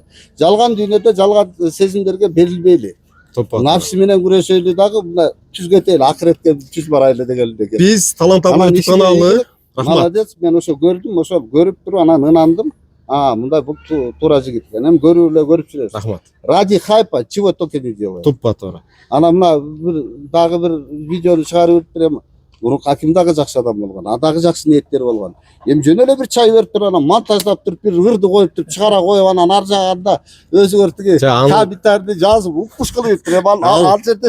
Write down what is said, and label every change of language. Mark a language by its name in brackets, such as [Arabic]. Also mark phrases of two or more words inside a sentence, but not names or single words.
[Kyrgyz] Жалган дүйнөдө жалган сезимдерге берилбейли. Напсы менен күрөшөйлү дагы мына түз кетели, акыретке түз барайлы деген. Биз Талант Абай YouTube каналы. Рахмат. Молодец, мен ошо көрдүм, ошо көрүп туруп анан ынандым. Мындай бул туура жигит экен. Эми көрүп эле көрүп жүрөбүз. Рахмат. [Russian] Ради хайпа чего только не делают. [Kyrgyz] Туппа туура. Анан мына дагы бир видеону чыгарып берем. Мурунку аким дагы жакшы адам болгон, дагы жакшы ниеттер болгон. Эми жөн эле бир чай берип туруп анан монтаждап туруп бир ырды коюп туруп чыгара коюп анан ар жагында өзүңөр тиги комментарийди жазып укуш кылып туруп ал жерде